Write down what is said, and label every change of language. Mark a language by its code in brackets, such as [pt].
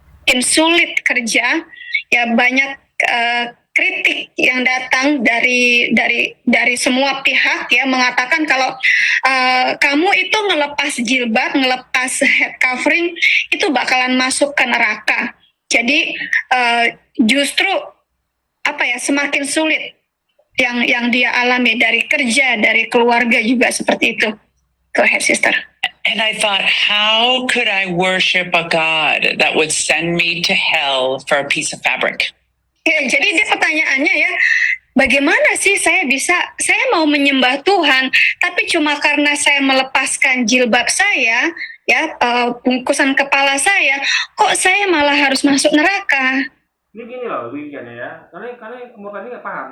[id] makin sulit kerja, ya banyak kritik yang datang dari semua pihak ya mengatakan kalau kamu itu ngelepas jilbab, ngelepas head covering itu bakalan masuk ke neraka. Jadi justru apa ya semakin sulit yang dia alami dari kerja, dari keluarga juga seperti itu. [en] Go ahead, sister. And I thought, how could I worship a God that would send me to hell for a piece of fabric? [id] Ya, jadi dia pertanyaannya ya, bagaimana sih saya mau menyembah Tuhan, tapi cuma karena saya melepaskan jilbab saya, ya bungkusan kepala saya, kok saya malah harus masuk neraka? Ini gini loh, begini ya, karena Murtad ini nggak paham.